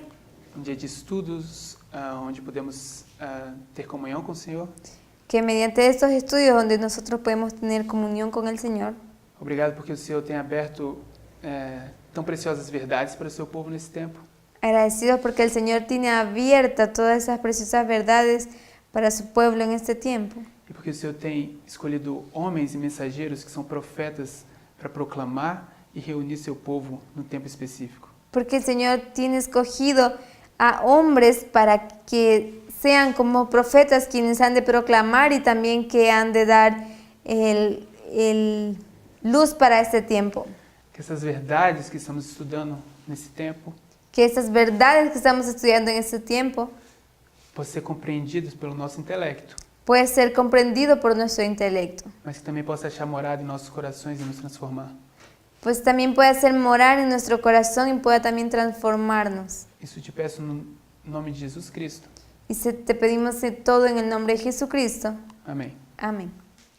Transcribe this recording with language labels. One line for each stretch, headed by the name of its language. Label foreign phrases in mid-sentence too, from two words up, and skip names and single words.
Portuguese: Dia de estudos, onde podemos ter comunhão com o Senhor.
Spanish: Que mediante estos estudios donde nosotros podemos tener comunión con el Señor.
Portuguese: Obrigado porque o Senhor tem aberto tão preciosas verdades para o seu povo nesse tempo.
Spanish: Agradecidos porque el Señor tiene abierta todas esas preciosas verdades para su pueblo en este tiempo.
Portuguese: E porque o Senhor tem escolhido homens e mensageiros que são profetas para proclamar e reunir seu povo no tempo específico.
Spanish: Porque el Señor tiene escogido a hombres para que sean como profetas quienes han de proclamar y también que han de dar el luz para este tiempo.
Portuguese: Que essas verdades que estamos estudando nesse tempo
Spanish: Que estas verdades que estamos estudiando en este tiempo
Portuguese: possam ser compreendidas pelo nosso intelecto,
Spanish: puede ser comprendido por nuestro intelecto,
Portuguese: mas que também possa achar morada em nossos corações e nos transformar.
Spanish: pues también puede hacer morar en nuestro corazón y pueda también transformarnos.
Portuguese: Isso te peço no nome de Jesus Cristo.
Spanish: Y te pedimos todo en el nombre de Jesucristo.
Portuguese: Amém.
Spanish: Amén.